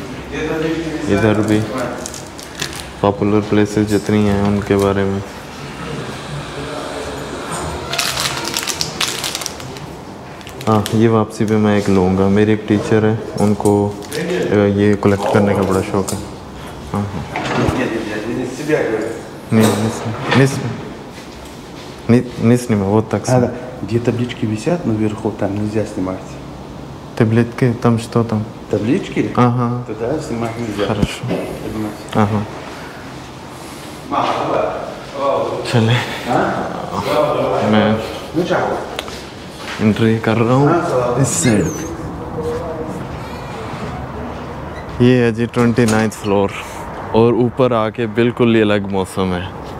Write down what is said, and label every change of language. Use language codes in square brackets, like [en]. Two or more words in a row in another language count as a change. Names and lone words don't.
[hi] इधर भी [en] popular places [hi] जितनी हैं उनके बारे में। हाँ, ये वापसी पे मैं एक लूँगा। मेरे एक टीचर है, उनको ये कलेक्ट करने का बड़ा शौक़ है। हाँ हाँ, [ru] не снимай, вот так снимай. Где таблички висят наверху, там нельзя снимать. Таблетки, там что там? Таблички? Ага, Тогда снимать нельзя. хорошо. Поднимайся. [hi] हाँ, चले मैं [ru] Ну, чао. [hi] एंट्री कर रहा हूँ इस साइड। ये है जी 29th फ्लोर, और ऊपर आके बिल्कुल ही अलग मौसम है।